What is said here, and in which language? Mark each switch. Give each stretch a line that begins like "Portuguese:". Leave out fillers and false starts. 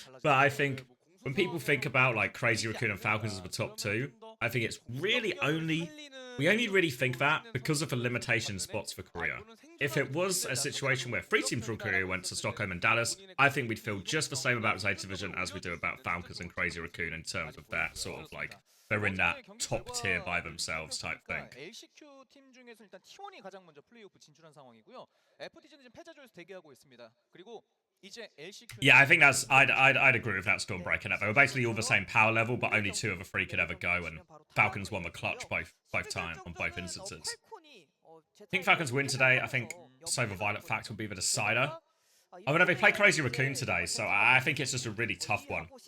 English: But I think when people think about like Crazy Raccoon and Falcons as the top two, I think it's really we only really think that because of the limitation spots for Korea. If it was a situation where 3 teams from Korea went to Stockholm and Dallas, I think we'd feel just the same about Zeta Division as we do about Falcons and Crazy Raccoon in terms of that sort of like, they're in that top tier by themselves type thing.
Korean: LCQ 팀 중에서 일단 T1이 가장 먼저 플레이오프 진출한 상황이고요. FTG는 지금 패자조에서 대기하고 있습니다. 그리고
English: yeah, I think I'd agree with that Stormbreaker. They were basically all the same power level, but only 2 of the 3 could ever go, and Falcons won the clutch both time on both instances. I think Falcons win today. I think Silver Violet Fact will be the decider. I mean, they play Crazy Raccoon today, so I think it's just a really tough one.